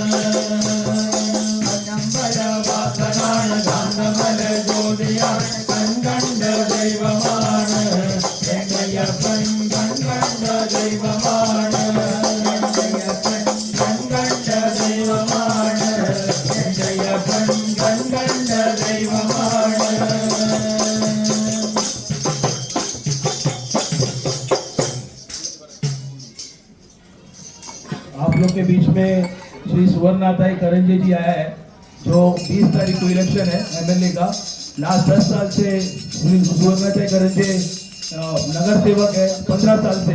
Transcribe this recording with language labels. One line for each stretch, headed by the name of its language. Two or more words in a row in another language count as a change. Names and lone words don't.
Malayalam: പൊന്നമ്പല വാസനാണ് കാന്തമല ജ്യോതിയാണ് കൺകണ്ട ദൈവമാണ് എന്നയ്യപ്പൻ കൺകണ്ട ദൈവമാണ് എന്നയ്യപ്പൻ കൺകണ്ട ദൈവമാണ് എന്നയ്യപ്പൻ കൺകണ്ട ദൈവമാണ്
Hindi: आप लोग के बीच में श्री सुवर्णनाथाई करंजे जी आया है जो 20 तारीख को इलेक्शन है एमएलए का। लास्ट 10 साल से श्री सुवर्णनाथाई करंजे नगर सेवक है 15 साल से।